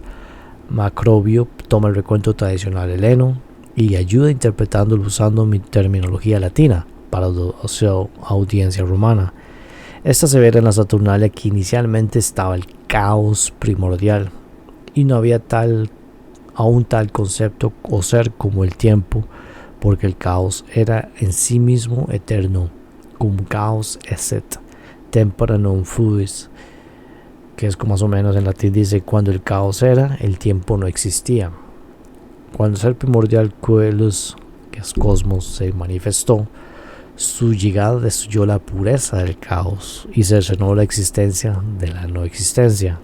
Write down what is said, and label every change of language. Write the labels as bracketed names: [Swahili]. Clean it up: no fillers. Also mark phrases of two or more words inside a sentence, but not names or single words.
[Spanish] Macrobio toma el recuento tradicional heleno y ayuda interpretándolo usando mi terminología latina para su audiencia romana. Esta se ve en la Saturnalia que inicialmente estaba el caos primordial y no había aún tal concepto o ser como el tiempo, porque el caos era en sí mismo eterno, [Latin] cum caos esset tempora non fuis, [Spanish] que es como más o menos en latín dice: cuando el caos era, el tiempo no existía. Cuando el ser primordial coelus, que es cosmos, se manifestó, su llegada destruyó la pureza del caos y cercenó la existencia de la no existencia.